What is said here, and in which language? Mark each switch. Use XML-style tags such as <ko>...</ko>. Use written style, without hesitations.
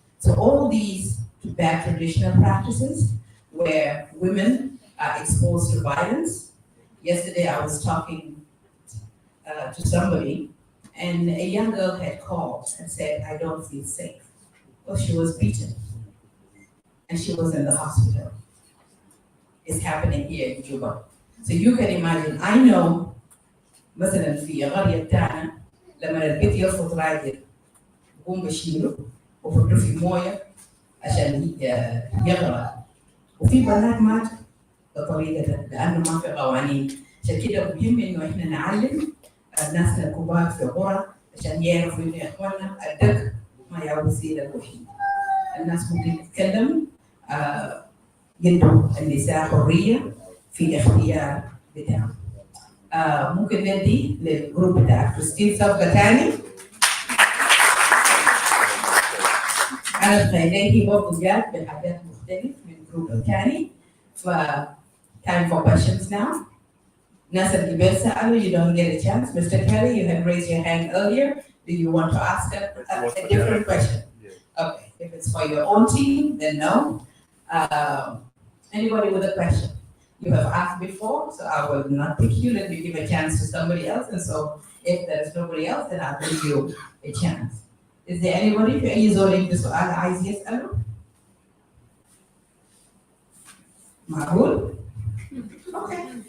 <en>So all these bad traditional practices where women are exposed to violence. Yesterday I was talking to somebody and a young girl had called and said, I don't feel safe. Well, she was beaten and she was in the hospital. is happening here in Juba. So you can imagine, I know</en> <ar>مثلا في قرية بتاعنا لما البيت يرفض راجل يقوم بشيله وفضله في مويه عشان يغرق، وفي بنات ماتوا بطريقة ده لأنه ما في قوانين. عشان كده مهم إنه إحنا نعلم الناس الكبار في القرى عشان يعرفوا إنه يا إخوانا الدق ما هي الوسيلة الوحيدة. الناس ممكن تتكلم، يدوا النساء حرية في اختيار بتاعهم. ممكن ندي للجروب بتاع كريستين صفقة تاني. أنا تخيليه برضه جات بحاجات مختلفة من الجروب الثاني.</ar> <en>ف time for questions now.</en> <ar>ناس اللي قبل سألوا,</ar> <en>you don't get a chance. Mr. Kelly, you had raised your hand earlier. Do you want to ask a different question? Okay, if it's for your own team, then no. Anybody with a question? You have asked before, so I will not pick you. Let me give a chance to somebody else. And so if there's nobody else, then I'll give you a chance. Is there anybody</en> <ar>في أي زول عنده سؤال عايز يسأله؟ معقول؟</ar> <en>Okay.</en>